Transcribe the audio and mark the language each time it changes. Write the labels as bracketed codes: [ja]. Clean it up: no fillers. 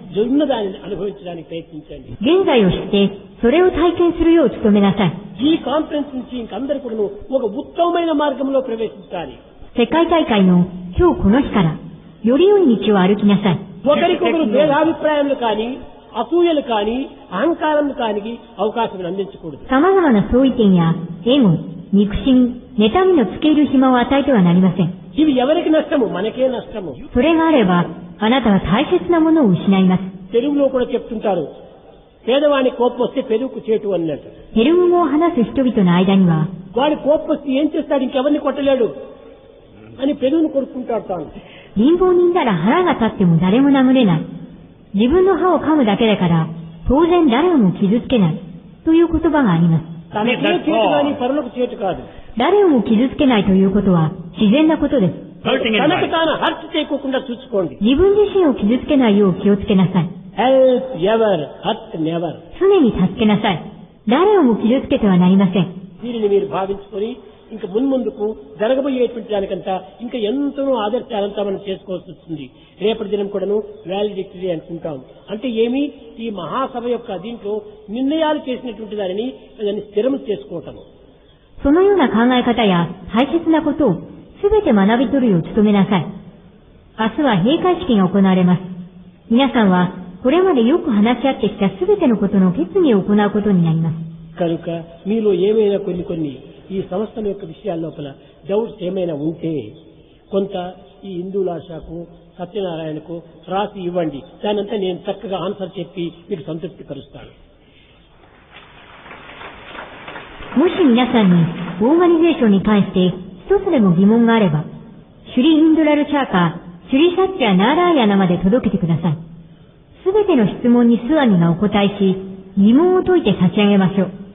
[te] ఉన్నదాన్ని అనుభవించడానికి ప్రయత్నించండి. [ja] 現在を知って、それを体験するよう努めなさい。 [te] ఈ కాన్ఫరెన్స్ నుంచి ఇంకందరూ కూడా ఒక ఉత్తమమైన మార్గంలో ప్రవేశించాలి. [ja] 世界大会の今日この日から、より良い道を歩きなさい。 [te] ఒకరికొకరు భేదాభిప్రాయాలు కానీ, అసూయలు కానీ, అహంకారాలు కానీ అవకాశం అందించకూడదు. [ja] 様々な相違点や、エゴ、憎しみ、妬みのつけ入る暇を与えてはなりません。 [te] ఇవి ఎవరికి నష్టము? మనకే నష్టము. [ja] それがあれば、あなたは大切なものを失います。 [te] తెలుగులో కూడా చెప్తుంటారు, పేదవాని కోపం వస్తే పెరుగుకు చేటు అన్నట్టు. [ja] ヘルム語を話す人々の間には、 [te] వాడి కోపం వస్తే ఏం చేస్తాడు? ఇంకెవరిని కొట్టలేడు అని పెరుగును కొడుకుంటాడు తాను. [ja] 貧乏人なら腹が立っても誰も殴れない。自分の歯を噛むだけだから、当然誰をも傷つけない。という言葉があります。 [te] తనకే చేటు కానీ పరులకు చేటు కాదు. [ja] 誰をも傷つけないということは自然なことです。 [en] Hurting in [te] తనకు [en] life. [te] తాను హర్ట్ చేయకోకుండా చూసుకోండి. [ja] 自分自身を傷つけないよう気をつけなさい。 [en] Help ever, hurt never. [ja] 常に助けなさい。誰をも傷つけてはなりません。 [te] దీనిని మీరు భావించుకొని ఇంకా మున్ముందుకు జరగబోయేటువంటి దానికంతా ఇంకా ఎంతో ఆదర్శాలంతా మనం చేసుకోవాల్సి వస్తుంది. రేపటి దినం కూడాను వ్యాలిడిటీ అనుకుంటాం. అంటే ఏమి? ఈ మహాసభ యొక్క దీంట్లో నిర్ణయాలు చేసినటువంటి దాన్ని స్థిరం చేసుకోవటము. [ja] そのような考え方や大切なことをすべて学び取るよう努めなさい。明日は閉会式が行われます。皆さんはこれまでよく話し合ってきたすべてのことの決議を行うことになります。 [te] కనుక మీలో ఏమైనా కొన్ని ఈ సంస్థల యొక్క విషయాల లోపల డౌట్స్ ఏమైనా ఉంటే కొంత ఈ హిందూలాషకు, సత్యనారాయణకు రాసి ఇవ్వండి. దానంతా నేను చక్కగా ఆన్సర్ చెప్పి మీకు సంతృప్తి పరుస్తాను. [ja] もし皆さんにオーガニゼーションに関して一つでも疑問があれば、シュリ・インドラルチャーカー、シュリ・サッチャー・ナーラーヤナまで届けてください。すべての質問にスワミがお答えし、疑問を解いて差し上げましょう。